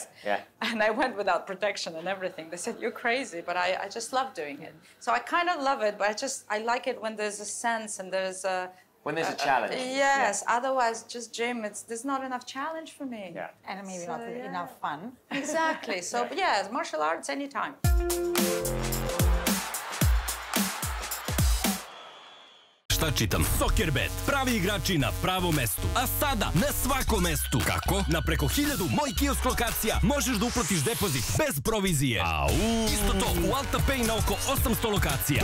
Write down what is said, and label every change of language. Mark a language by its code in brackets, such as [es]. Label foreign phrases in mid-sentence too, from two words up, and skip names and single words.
[en] And I went without protection and everything. They said, you're crazy, but I just love doing it. So I kind of love it, but I like it when there's a sense and there's a... When there's a challenge. Yes, otherwise just gym, there's not enough challenge for me. And maybe not enough fun. Exactly. So yeah, martial arts anytime. [sr] Šta čitam? Soccerbet. Pravi igrači na pravom mestu. A sada na svakom mestu. Kako? Na preko 1000 moj kiosk lokacija možeš da uplatiš depozit bez provizije. Isto to u Alta Pay na oko 800 lokacija.